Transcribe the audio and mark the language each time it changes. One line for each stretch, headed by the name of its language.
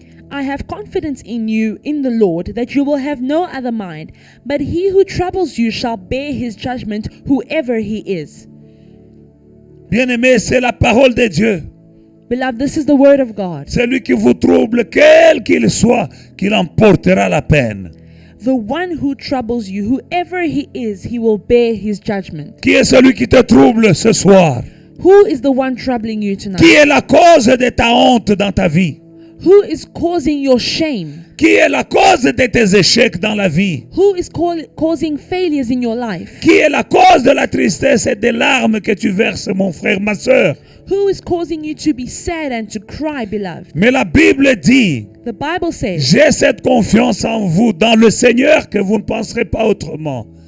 English: I have confidence in you in the Lord that you will have no other mind, but he who troubles you shall bear his judgment, whoever he is.
French: Bien-aimé, c'est la parole de Dieu.
English: Beloved, this is the word of God.
French: Celui qui vous trouble, quel qu'il soit, qu'il en portera la peine.
English: The one who troubles you, whoever he is, he will bear his judgment.
French: Qui est celui qui te trouble ce soir?
English: Who is the one troubling you tonight?
French: Qui est la cause de ta honte dans ta vie?
English: Who is causing your shame?
French: Qui est la cause de tes échecs dans la vie?
English: Who is causing failures in your life?
French: Qui est la cause de la tristesse et des larmes que tu verses, mon frère, ma soeur?
English: Who is causing you to be sad and to cry, beloved?
French: Mais la Bible dit,
English: The Bible says,
French: j'ai cette confiance en vous, dans le Seigneur, que vous ne penserez pas autrement.